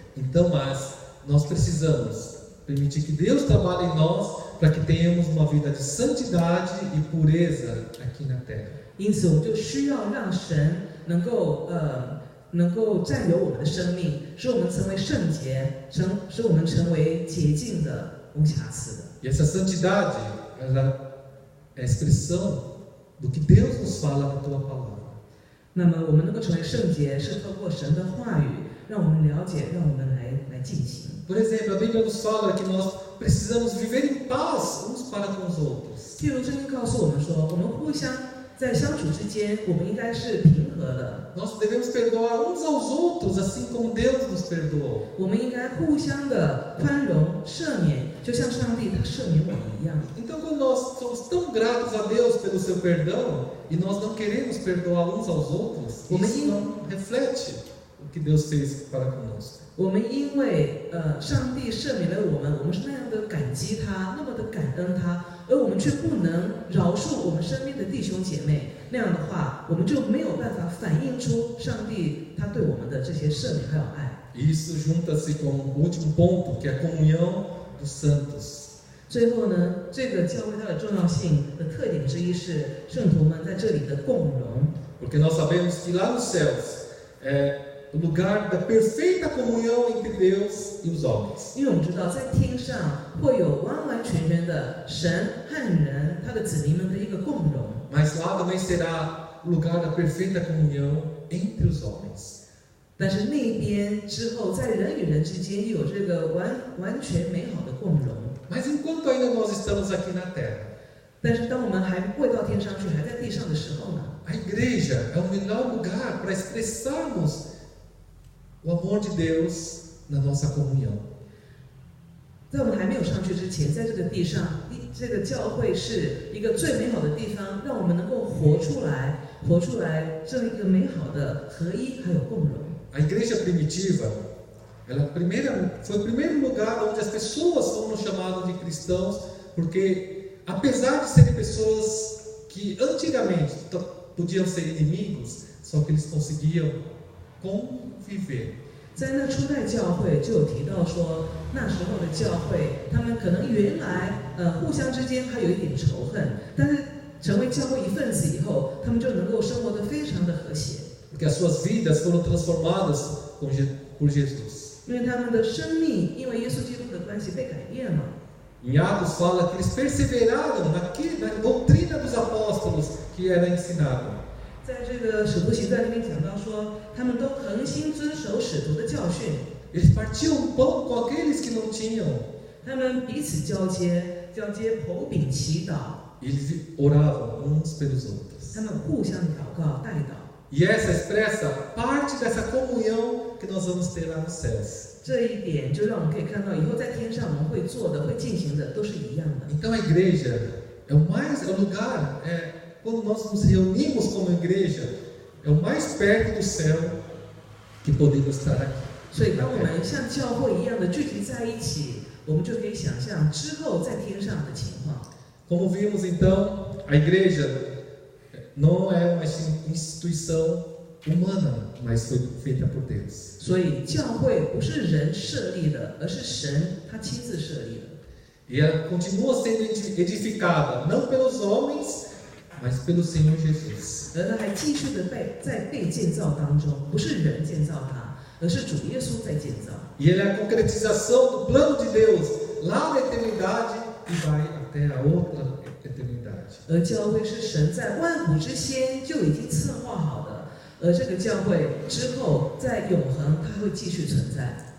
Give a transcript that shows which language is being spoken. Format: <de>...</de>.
<pt>Então, mas nós precisamos permitir que Deus trabalhe em nós para que tenhamos uma vida de santidade e pureza aqui na terra.</pt> <zh>因此，我们就需要让神能够占有我们的生命，使我们成为圣洁，使我们成为洁净的、无瑕疵的。</zh> <pt>E essa santidade, ela é a expressão do que Deus nos fala na tua palavra.</pt> <zh>那么，我们能够成为圣洁，是透过神的话语，让我们了解，让我们来进行。</zh> <pt>Por exemplo, a Bíblia nos fala que nós precisamos viver em paz uns para com os outros.</pt> <zh>譬如圣经告诉我们说，我们互相在相处之间，我们应该是平和的。</zh> <pt>Nós devemos perdoar uns aos outros, assim como Deus nos perdoou.</pt> <zh>我们应该互相的宽容、赦免，就像上帝他赦免我们一样。</zh> <pt>Então, quando nós somos tão gratos a Deus pelo seu perdão e nós não queremos perdoar uns aos outros, isso não reflete o que Deus fez para conosco.</pt> <zh>我们因为上帝赦免了我们，我们是那样的感激他，那么的感恩他，而我们却不能饶恕我们身边的弟兄姐妹，那样的话，我们就没有办法反映出上帝他对我们的这些赦免还有爱。</zh> <pt>Isso junta-se com o último ponto, que é a comunhão dos santos.</pt> <zh>最后呢，这个教会它的重要性的特点之一是圣徒们在这里的共融。</zh> <pt>Porque nós sabemos que lá nos céus é o lugar da perfeita comunhão entre Deus e os homens.</pt> <zh>因为我们知道，在天上会有完完全全的神和人他的子民们的一个共融。</zh> <pt>Mas lá também será o lugar da perfeita comunhão entre os homens.</pt> <zh>但是那边之后，在人与人之间有这个完全美好的共融。</zh> <pt>Mas enquanto ainda nós estamos aqui na terra,</pt> <zh>但是当我们还未到天上去，还在地上的时候呢，</zh> <pt>a igreja é o melhor lugar para expressarmos o amor de Deus na nossa comunhão.</pt> <zh>在我们还没有上去之前，在这个地上，这个教会是一个最美好的地方，让我们能够活出来这一个美好的合一还有共融。</zh> <pt>A igreja primitiva, ela foi o primeiro lugar onde as pessoas foram chamadas de cristãos, porque apesar de serem pessoas que antigamente podiam ser inimigos, só que eles conseguiam conviver.</pt> <zh>在那初代教会就有提到说，那时候的教会，他们可能原来互相之间还有一点仇恨，但是成为教会一份子以后，他们就能够生活得非常的和谐。</zh> <pt>Porque as suas vidas foram transformadas por Jesus.</pt> <zh>因为他们的生命因为耶稣基督的关系被改变了。</zh> <pt>Em Atos fala que eles perseveraram na doutrina dos apóstolos que era ensinada.</pt> <zh>在这个使徒行传里面讲到说，他们都恒心遵守使徒的教训。</zh> <pt>Eles partiam o pão com aqueles que não tinham.</pt> <zh>他们彼此交接剖饼祈祷。</zh> <pt>Eles oravam uns pelos outros.</pt> <zh>他们互相祷告代祷。</zh> <pt>E essa expressa parte dessa comunhão que nós vamos ter lá nos céus.</pt> <zh>这一点就让我们可以看到，以后在天上我们会做的、会进行的都是一样的。</zh> <pt>Então a igreja é o lugar, quando nós nos reunimos como igreja, é o mais perto do céu que podemos estar aqui.</pt> <zh>所以，当我们像教会一样的聚集在一起，我们就可以想象之后在天上的情况。</zh> <pt>Como vimos então, a igreja não é uma instituição humana, mas foi feita por Deus.</pt> <zh>所以，教会不是人设立的，而是神他亲自设立的。</zh> <pt>E ela continua sendo edificada, não pelos homens, mas pelo Senhor Jesus.</pt> <zh>而他还继续的在被建造当中，不是人建造它，而是主耶稣在建造。</zh> <pt>E ele é a concretização do plano de Deus lá na eternidade e vai até a outra eternidade.</pt> <zh>而教会是神在万古之先就已经策划好的，而这个教会之后在永恒它会继续存在。</zh>